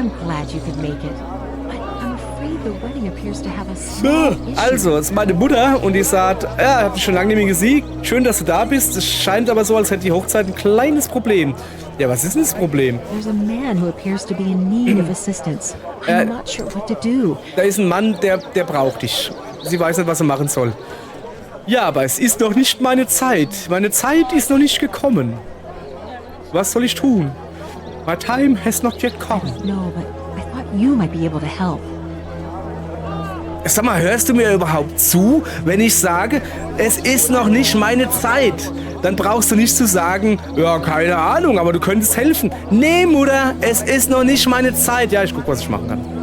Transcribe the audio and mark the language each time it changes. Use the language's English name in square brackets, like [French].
[English] I'm glad you could make it. But I'm afraid the wedding appears to have a small issue. [German] Also, es ist meine Mutter und die sagt, ja, ich habe dich schon lange nicht mehr gesehen. Schön, dass du da bist. Es scheint aber so, als hätte die Hochzeit ein kleines Problem. Ja, was ist denn das Problem? [English] There's a man who appears to be in need of assistance. I'm not sure what to do. [German] Da ist ein Mann, der braucht dich. Sie weiß nicht, was er machen soll. Ja, aber es ist noch nicht meine Zeit. Meine Zeit ist noch nicht gekommen. Was soll ich tun? [English] My time has not yet come. No, but I thought you might be able to help. [German] Sag mal, hörst du mir überhaupt zu, wenn ich sage, es ist noch nicht meine Zeit? Dann brauchst du nicht zu sagen, ja, keine Ahnung, aber du könntest helfen. Nee, Mutter, es ist noch nicht meine Zeit. Ja, ich guck, was ich machen kann.